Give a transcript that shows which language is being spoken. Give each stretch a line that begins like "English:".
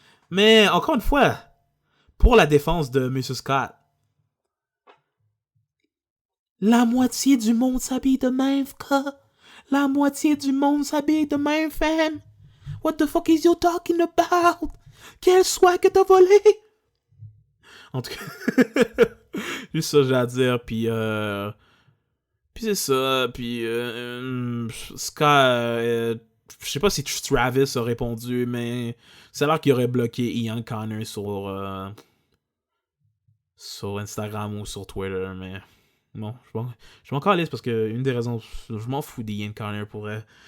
French: Mais encore une fois, pour la défense de M. Scott, la moitié du monde s'habille de même, frère. La moitié du monde s'habille de même, femme.
English: What the fuck is you talking about?
French: Quel soie que t'as volé? En tout cas, juste ça j'ai à dire, puis c'est ça, puis Scott, je sais pas si Travis a répondu, mais ça a l'air qu'il aurait bloqué Ian Connor sur Instagram ou sur Twitter, mais bon, je m'en calisse parce que une des raisons, je m'en fous d'Ian Connor pour vrai.